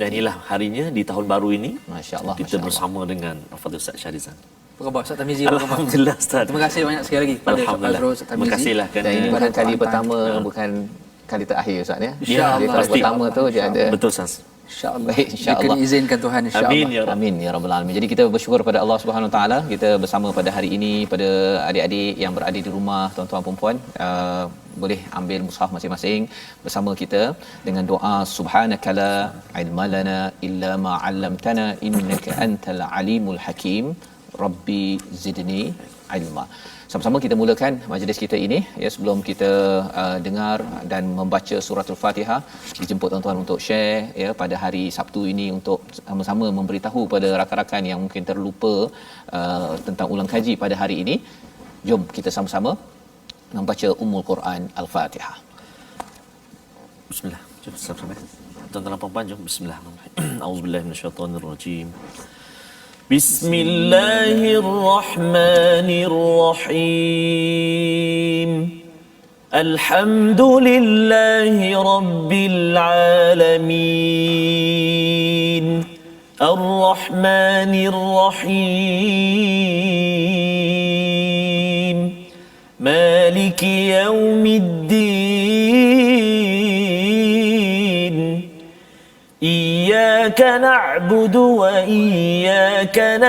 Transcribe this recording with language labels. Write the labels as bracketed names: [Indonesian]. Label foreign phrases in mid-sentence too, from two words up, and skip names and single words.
[Malay] Dan inilah harinya di tahun baru ini. Masya-Allah. Kita bersama dengan Al-Fadhil Ustaz Syahrizan. Apa khabar Ustaz Tamizi? Apa khabar? Alhamdulillah Ustaz. Terima kasih banyak sekali lagi kepada Ustaz Fazrul, Ustaz Terima Tamizi. kasihlah Dan kerana ini bukan kali Quran pertama, Time. bukan kali terakhir Ustaz ya. InsyaAllah. Jadi kali Pasti. pertama tu dia ada. betul Ustaz. InsyaAllah. Baik, insya-Allah. Jika diizinkan Tuhan insyaAllah. [Arabic] آمين يا رب. آمين يا رب العالمين. [Malay] Jadi kita bersyukur pada Allah [Arabic] سبحانه وتعالى [Malay] kita bersama pada hari ini pada adik-adik yang berada di rumah, tuan-tuan dan puan, boleh ambil mushaf masing-masing bersama kita dengan doa [Arabic] سبحانك لا علم لنا إلا ما علمتنا إنك أنت العليم الحكيم رب زدني علما. [Malay] Sama-sama kita mulakan majlis kita ini ya, sebelum kita dengar dan membaca suratul Fatihah, dijemput tuan-tuan untuk share ya pada hari Sabtu ini untuk sama-sama memberitahu pada rakan-rakan yang mungkin terlupa tentang ulang kaji pada hari ini. Jom kita sama-sama membaca Ummul Quran Al-Fatihah. Bismillah. Jom sama-sama. Tuan-tuan dan puan jom bismillahirrahmanirrahim. [Arabic] أعوذ بالله من الشيطان الرجيم. بسم الله الرحمن الرحيم. الحمد لله رب العالمين الرحمن الرحيم مالك يوم الدين إياك نعبد وإياك